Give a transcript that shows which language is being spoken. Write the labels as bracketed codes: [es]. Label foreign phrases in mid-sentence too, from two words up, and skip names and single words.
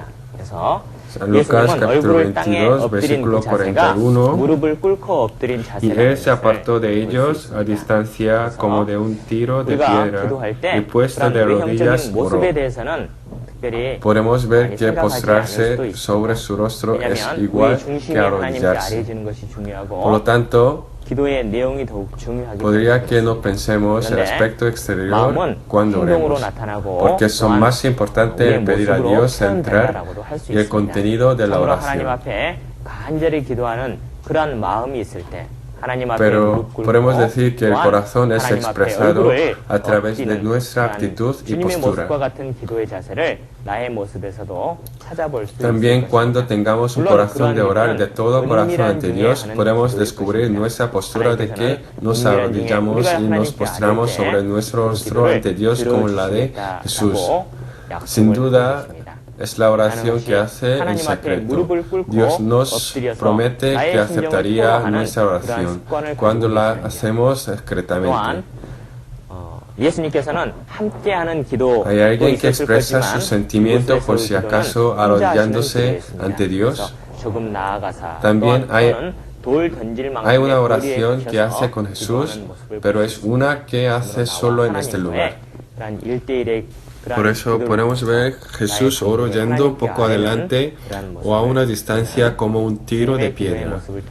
[ko] 그래서 San Lucas 예수님은 [es] capítulo [ko] 얼굴을 땅에 22 엎드린 그 [es] versículo [ko] 자세가 41. 무릎을 꿇고 엎드린 [es] Y [ko] 자세라는 [es] él se apartó [ko] 것을 [es] de [ko] 볼 수 [es] ellos a [ko] 있습니다. [es] distancia como de un tiro de [ko] 우리가 [es] piedra [ko] 기도할 [es] y [ko] 때 [es] puesto [ko] 그런 [es] de rodillas [ko] 외형적인 모습에 [es] oró. [ko] 대해서는 특별히 [es] Podemos ver [ko] 많이 [es] que [ko] 생각하지 않을 수도 [es] postrarse [ko] 있습니다. [es] sobre su rostro es [ko] 왜냐하면 [es] igual [ko] 우리 [es] que [ko] 중심이 하나님께 [es] arrodillarse. [ko] 아뢰지는 것이 중요하고 [es] Por lo tanto, [ko] 기도의 내용이 더욱 중요하기 [es] podría que [ko] 때문에 [es] no pensemos el [ko] 그런데 [es] aspecto exterior [ko] 마음은 [es] cuando [ko] 행동으로 [es] oremos, [ko] 나타나고 [es] porque son [ko] 또한 [es] más importante [ko] 우리의 [es] el pedir a [ko] 모습으로 [es] Dios centrar [ko] 표현된다라고도 할 수 [es] y el [ko] 있습니다. [es] contenido de la [ko] 참으로 하나님 [es] oración. [ko] 앞에 간절히 기도하는 그러한 마음이 있을 때 하나님 앞에 [es] Pero [ko] 무릎 꿇고 [es] podemos decir que el [ko] 또한 [es] corazón es [ko] 하나님 앞에 [es] expresado [ko] 얼굴을 [es] a través de [ko] 엎드리는 [es] nuestra [ko] 그러한 [es] actitud y [ko] 주님의 [es] postura. [ko] 모습과 같은 기도의 자세를 나의 모습에서도 찾아볼 수 [es] También [ko] 있을 [es] cuando [ko] 것입니다. [es] tengamos un [ko] 물론 [es] corazón de [ko] 그러한 [es] orar [ko] 일은 [es] de todo corazón [ko] 은밀한 [es] ante [ko] 중에 [es] Dios, [ko] 하는 [es] podemos [ko] 기도일 [es] descubrir [ko] 것입니다. [es] nuestra postura de que [ko] 하나님께서는 [es] nos [ko] 은밀한 중에 [es] arrodillamos [ko] 우리가 [es] y nos [ko] 하나님께 [es] postramos [ko] 아뢰 때 [es] sobre nuestro [ko] 그 [es] rostro [ko] 기도를 [es] ante Dios como la de [ko] 들어주시겠다라고 Jesús. 약속을 [es] Sin duda, [ko] 하는 것입니다. [es] es la oración que hace en [ko] 하나님 앞에 [es] secreto. [ko] 무릎을 꿇고 [es] Dios nos [ko] 엎드려서 [es] promete [ko] 나의 [es] que [ko] 심정을 [es] aceptaría [ko] 토로하는 [es] nuestra [ko] 그러한 [es] oración [ko] 습관을 [es] cuando [ko] 가지고 [es] la [ko] 계십니다. [es] hacemos [ko] 또한 [es] secretamente. [ko] 예수님께서는 함께하는 기도 [es] ¿Hay alguien que expresa su sentimiento por si acaso arrodillándose ante Dios? [ko] 조금 나아가사 [es] También hay hay una oración que hace con Jesús, pero es una que hace solo en este lugar. Por eso podemos ver Jesús oro yendo un poco adelante o a una distancia como un tiro de piedra.